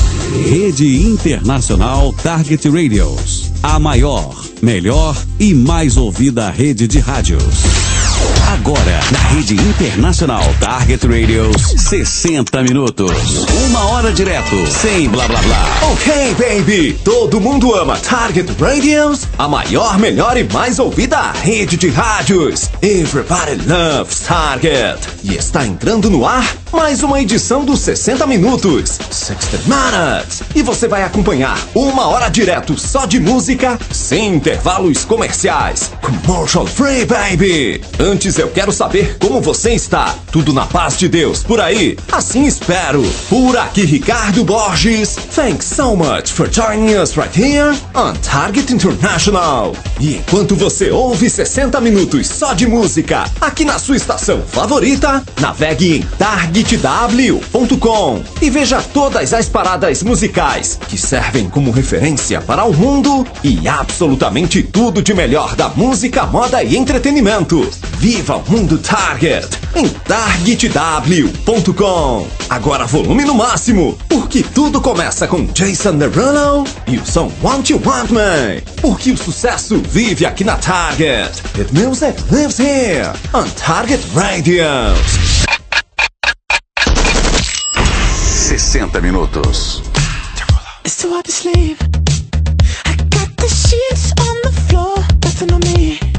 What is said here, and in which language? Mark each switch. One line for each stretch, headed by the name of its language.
Portuguese: Rede Internacional Target Radios, a maior, melhor e mais ouvida rede de rádios. Agora, na Rede Internacional Target Radios, 60 minutos, uma hora direto, sem blá blá blá. Ok, baby, todo mundo ama Target Radios, a maior, melhor e mais ouvida rede de rádios.
English: Everybody loves Target.
Portuguese: E está entrando no ar mais uma edição dos 60 minutos,
English: 60 minutes.
Portuguese: E você vai acompanhar uma hora direto só de música, sem intervalos comerciais.
English: Commercial free, baby.
Portuguese: Antes eu quero saber como você está. Tudo na paz de Deus, por aí? Assim espero. Por aqui, Ricardo Borges.
English: Thanks so much for joining us right here on Target International.
Portuguese: E enquanto você ouve 60 minutos só de música, aqui na sua estação favorita, navegue em targetw.com e veja todas as paradas musicais que servem como referência para o mundo e absolutamente tudo de melhor da música, moda e entretenimento. Viva o mundo Target em targetw.com. Agora volume no máximo, porque tudo começa com Jason Derulo e o som Want You Want Me. Porque o sucesso vive aqui na Target.
English: The music lives here on Target Radio.
Portuguese: 60 minutos.
English: It's too hard to sleep. I got the sheets on the floor, nothing on me.